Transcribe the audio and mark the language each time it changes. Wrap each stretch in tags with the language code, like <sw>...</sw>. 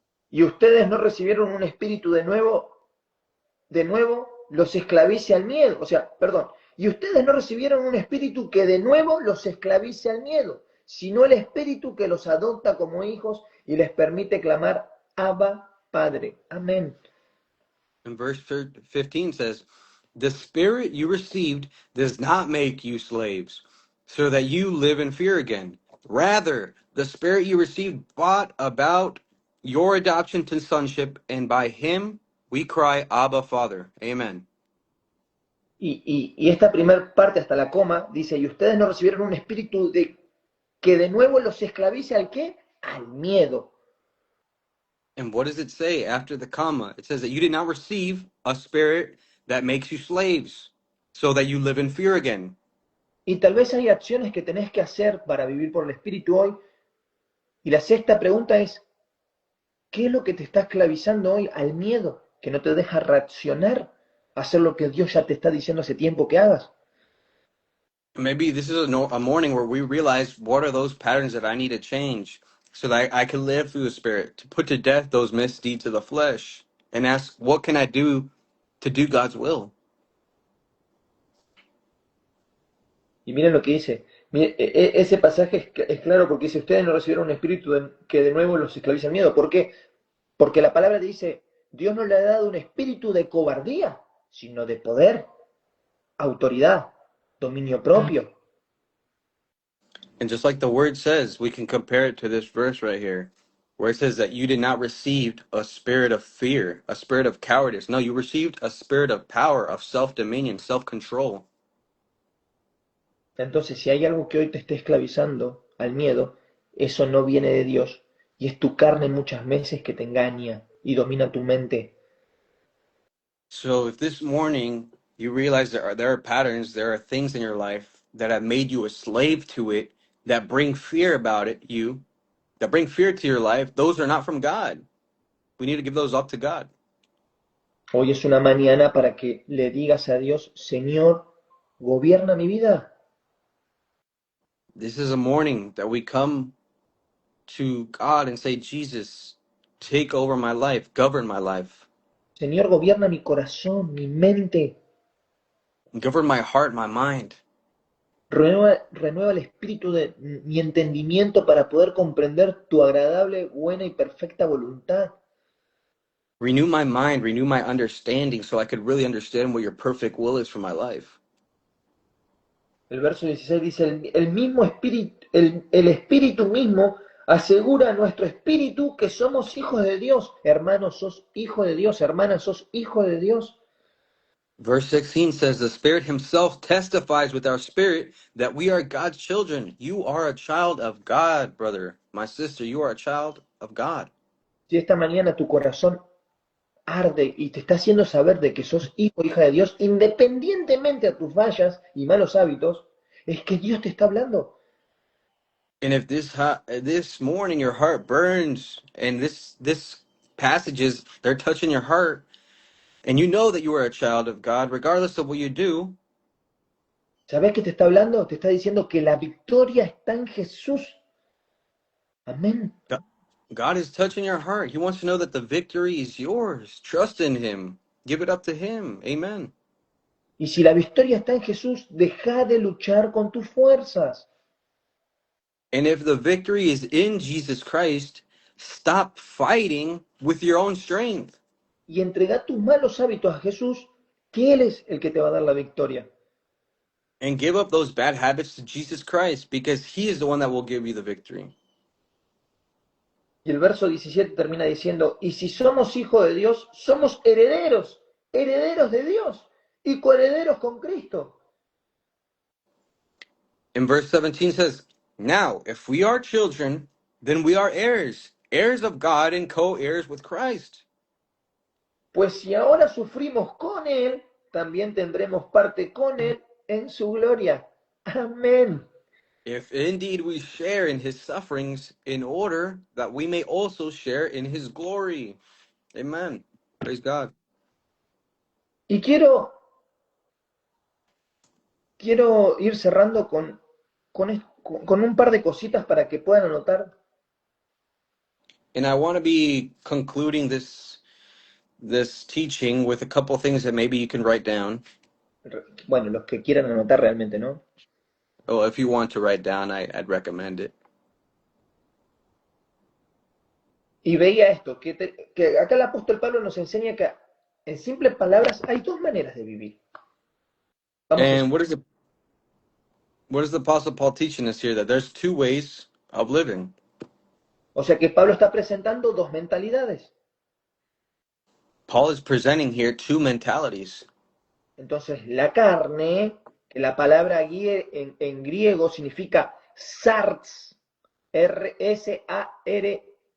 <es>Y ustedes no recibieron un espíritu de nuevo los esclavice al miedo. O sea, perdón, y ustedes no recibieron un espíritu que de nuevo los esclavice al miedo, sino el espíritu que los adopta como hijos y les permite clamar, Abba, Padre. Amén.</es> <en>And verse 15 says, the Spirit you received does not make you slaves, so that you live in fear again. Rather, the Spirit you received brought about your adoption to sonship, and by him we cry, Abba, Father. Amen.</en> <es>Y esta primera parte hasta la coma dice, y ustedes no recibieron un espíritu que de nuevo los esclavice al ¿qué? Al miedo.</es> <en>And what does it say after the comma? It says that you did not receive a spirit that makes you slaves, so that you live in fear again.</en> <es>Y tal vez hay acciones que tenés que hacer para vivir por el espíritu hoy. Y la sexta pregunta es, ¿qué es lo que te está esclavizando hoy al miedo? Que no te deja reaccionar a hacer lo que Dios ya te está diciendo hace tiempo que hagas.</es> <en>Maybe this is a morning where we realize what are those patterns that I need to change. so that I can live through the Spirit, to put to death those misdeeds of the flesh, and ask, what can I do to do God's will?</en> <es>Y miren lo que dice. Ese pasaje es claro porque dice, ustedes no recibieron un espíritu que de nuevo los esclaviza el miedo. ¿Por qué? Porque la palabra dice, Dios no le ha dado un espíritu de cobardía, sino de poder, autoridad, dominio propio.</es> <en>And just like the word says, we can compare it to this verse right here, where it says that you did not receive a spirit of fear, a spirit of cowardice. No, you received a spirit of power, of self-dominion, self-control.</en> <es>Entonces, si hay algo que hoy te esté esclavizando al miedo, eso no viene de Dios y es tu carne muchas veces que te engaña y domina tu mente.</es> <en>So if this morning you realize there are patterns, there are things in your life that have made you a slave to it, that bring fear about it, that bring fear to your life, those are not from God. We need to give those up to God.</en> <es>Hoy es una mañana para que le digas a Dios, Señor, gobierna mi vida.</es> <en>This is a morning that we come to God and say, Jesus, take over my life, govern my life,</en> <es>Señor, gobierna mi corazón, mi mente.</es> <en>govern my heart, my mind.</en> <es>Renueva el espíritu de mi entendimiento para poder comprender tu agradable, buena y perfecta voluntad.</es> <en>Renew my mind, renew my understanding so I could really understand what your perfect will is for my life.</en> <es>El verso 16 dice, el mismo espíritu, el espíritu mismo asegura a nuestro espíritu que somos hijos de Dios. Hermanos, sos hijo de Dios. Hermanas, sos hijo de Dios.</es> <en>Verse 16 says, the Spirit Himself testifies with our spirit that we are God's children. You are a child of God, brother. My sister, you are a child of God.</en> <es>Si esta mañana tu corazón arde y te está haciendo saber de que sos hijo o hija de Dios, independientemente a tus fallas y malos hábitos, es que Dios te está hablando.</es> <en>And if this morning your heart burns and this passages, they're touching your heart, and you know that you are a child of God, regardless of what you do,</en> <es>¿Sabés qué te está hablando? Te está diciendo que la victoria está en Jesús. Amén.</es> <en>God is touching your heart. He wants to know that the victory is yours. Trust in Him. Give it up to Him. Amen.</en> <es>Y si la victoria está en Jesús, deja de luchar con tus fuerzas.</es> <en>And if the victory is in Jesus Christ, stop fighting with your own strength.</en> <es>Y entrega tus malos hábitos a Jesús, que Él es el que te va a dar la victoria.</es> <en>And give up those bad habits to Jesus Christ, because He is the one that will give you the victory.</en> <es>Y el verso 17 termina diciendo, y si somos hijos de Dios, somos herederos, herederos de Dios y coherederos con Cristo.</es> <en>And verse 17 says, now, if we are children, then we are heirs, heirs of God and co-heirs with Christ.</en> <es>Pues si ahora sufrimos con Él, también tendremos parte con Él en su gloria. Amén.</es> <en>If indeed we share in His sufferings, in order that we may also share in His glory. Amen. Praise God.</en> <es>Y quiero ir cerrando con un par de cositas para que puedan anotar.</es> <en>And I want to be concluding this teaching with a couple things that maybe you can write down.</en> <es>Bueno, los que quieran anotar realmente, ¿no?</es> <en>Oh, if you want to write down, I'd recommend it.</en> <es>Y veía esto, que acá el apóstol Pablo nos enseña que en simples palabras hay dos maneras de vivir.</es> <en>And what is the Apostle Paul teaching us here? That there's two ways of living.</en> <es>O sea que Pablo está presentando dos mentalidades.</es> <en>Paul is presenting here two mentalities.</en> <es>Entonces, la carne, que la palabra en griego significa sarx, R-S-A-R-X.</es>